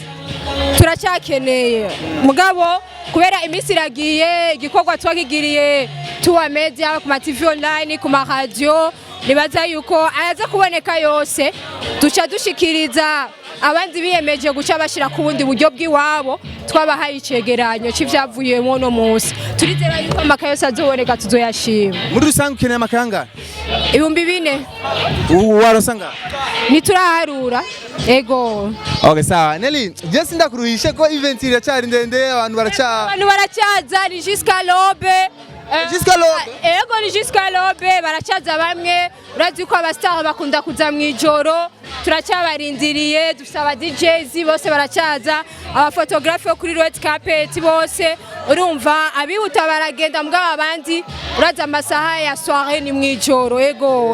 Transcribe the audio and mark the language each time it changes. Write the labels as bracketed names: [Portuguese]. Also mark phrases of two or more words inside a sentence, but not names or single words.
[Rundi] turacyakeneye mugabo kubera iminsi iragiye igikorwa twagigiriye tuwa media ku ma TV online ku ma radio nibaza yuko ayaza kuboneka yose duca dushikiriza abandi biyemeje guca bashira ku bundi buryo bw'iwabo twabahaye icegeranyo cy'ivyavuyemo no munsi turizera yuko amakaye yose azoboneka tuzoyashima muri rusange ukeneye amakanga 4000 warosanga nituraharura ego okay sawa Nelly just ndakuruhishe ko event iracyari ndende abantu baracyaza ni [French] jusqu'à l'aube [Rundi] ego ni [French] jusqu'à l'aube [Rundi] baracyaza bamwe urazi ko abastar bakunda kuza mu ijoro turacyabarindiriye dufite aba DJs bose baracyaza aba photographe kuri [English] red carpet [Rundi] bose urumva abihuta baragenda mugabo abandi uraza amasaha ya soirée ni mu ijoro ego